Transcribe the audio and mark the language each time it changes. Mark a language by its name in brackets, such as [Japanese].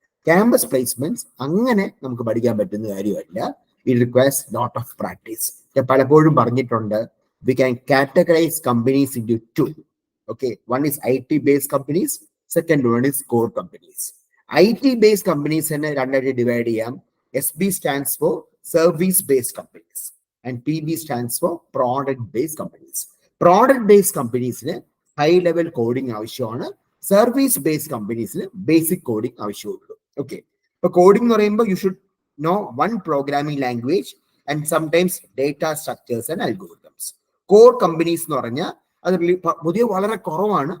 [Malayalam] Campus placements അങ്ങനെ നമുക്ക് പഠിക്കാൻ പറ്റുന്ന കാര്യമല്ല. [English] It requires lot of practice. [Malayalam] ഞാൻ പലപ്പോഴും പറഞ്ഞിട്ടുണ്ട്, [English] We can categorise companies into two. Okay, one is IT based companies, second one is core companies. [Malayalam] IT based companies തന്നെ രണ്ടായിട്ട് ഡിവൈഡ് ചെയ്യാം. [English] SB stands for service based companies and PB stands for product based companies. [Malayalam] Product based കമ്പനീസിന് high level coding ആവശ്യമാണ്. Service based കമ്പനീസിന് basic coding ആവശ്യമുള്ളൂ. [English] okay, [Malayalam] ഇപ്പൊ coding എന്ന് പറയുമ്പോൾ [English] You should know one programming language and sometimes data structures and algorithms. [Malayalam] Core companies എന്ന് പറഞ്ഞാൽ അത് പുതിയ വളരെ കുറവാണ്.